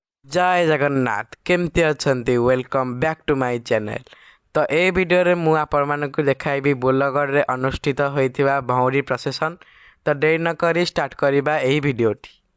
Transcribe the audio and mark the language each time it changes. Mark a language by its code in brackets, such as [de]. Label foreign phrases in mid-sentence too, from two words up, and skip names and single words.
[or] ଜୟ ଜଗନ୍ନାଥ କେମିତି ଅଛନ୍ତି [en] welcome back to my channel. [or] ତ ଏ ଭିଡିଓ ରେ ମୁଁ ଆପଣ ମାନଙ୍କୁ ଦେଖାଇବି ବୋଲଗଡ଼ ରେ ଅନୁଷ୍ଠିତ ହୋଇଥିବା ଭଉଁରୀ procession। ତ ଡେରି ନ କରି start କରିବା ଏହି ଭିଡିଓଟି।